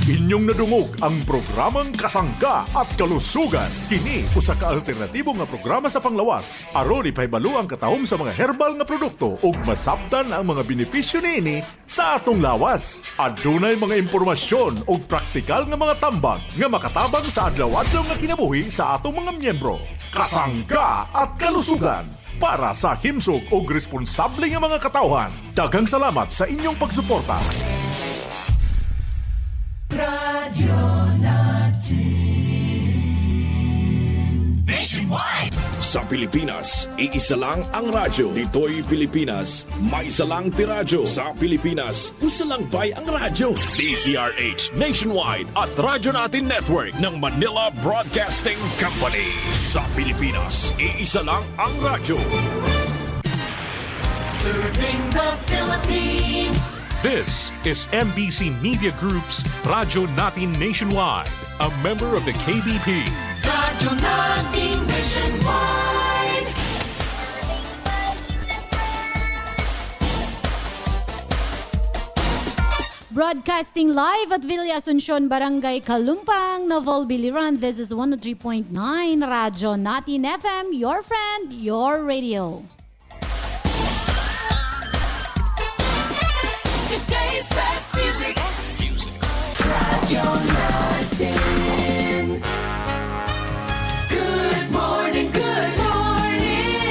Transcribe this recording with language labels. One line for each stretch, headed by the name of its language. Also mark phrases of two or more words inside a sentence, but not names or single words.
Cebuano: Inyong nadungog ang programang Kasangga at Kalusugan. Kini usa ka alternatibo nga programa sa panglawas. Aron ipahibalo ang katahom sa mga herbal nga produkto ug masabtan ang mga benepisyo niini sa atong lawas. Adunay mga impormasyon ug praktikal nga mga tambag nga makatabang sa adlaw-adlaw nga kinabuhi sa atong mga miyembro. Kasangga at Kalusugan para sa himsog ug responsable nga mga katawhan. Daghang salamat sa inyong pagsuporta.
Filipino: Sa Pilipinas, iisa lang ang radyo. Dito'y Pilipinas, may isa lang tiradyo. Sa Pilipinas,
Cebuano: usa lang bay ang radyo.
Filipino: DZRH Nationwide at Radyo Natin Network ng Manila Broadcasting Company. Sa Pilipinas, iisa lang ang radyo.
English: Serving the Philippines. This is MBC Media Group's Radyo Natin Nationwide, a member of the KBP. Radyo Natin Nationwide. Broadcasting live at Villa Asuncion, Barangay Kalumpang, Novel Biliran. This is 103.9 Radyo Natin FM, your friend, your radio. Today's best music. Radyo Natin. Good morning, good morning.